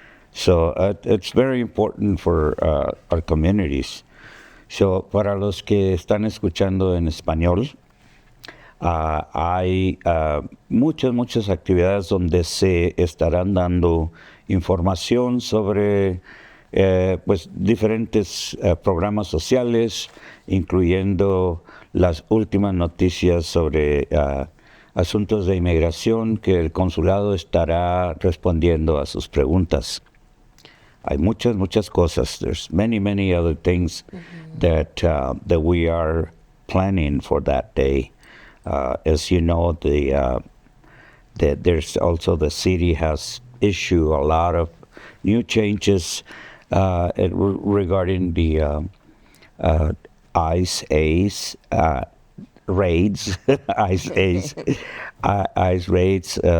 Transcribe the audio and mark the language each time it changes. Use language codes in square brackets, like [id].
[en] So it's very important for our communities. [es] So, para los que están escuchando en español, hay muchas actividades donde se estarán dando información sobre diferentes programas sociales, incluyendo las últimas noticias sobre asuntos de inmigración, que el consulado estará respondiendo a sus preguntas. Hay muchas cosas. [en] There's many other things that we are planning for that day. As you know, there's also the city has issued a lot of new changes regarding the ICE raids, ICE raids.